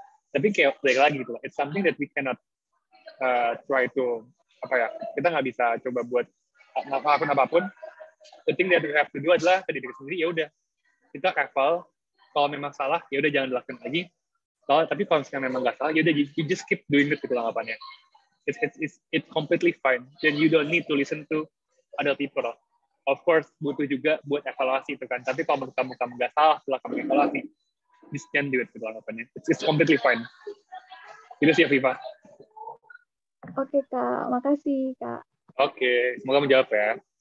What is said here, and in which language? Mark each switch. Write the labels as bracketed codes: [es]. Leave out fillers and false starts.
[id] Tapi kayak balik lagi gitu lah. [en] It's something that we cannot try to [id] kita nggak bisa coba buat ngelakuin apapun. [en] The thing that we have to do [id] adalah ke diri sendiri, ya udah kita hafal. Kalau memang salah, ya udah jangan dilakukan lagi. Tapi kalau misalnya memang nggak salah, ya udah [en] you just keep doing it [id] gitu anggapannya. [en] It's completely fine. Then you don't need to listen to other people. [id] Of course butuh juga buat evaluasi itu kan. Tapi kalau kamu nggak salah setelah kamu evaluasi, [en] just can't do it [id] gitu anggapannya. [en] It's completely fine. [id] Itu sih [en] Viva. [id] Oke, Kak. Makasih, Kak. Oke, semoga menjawab ya.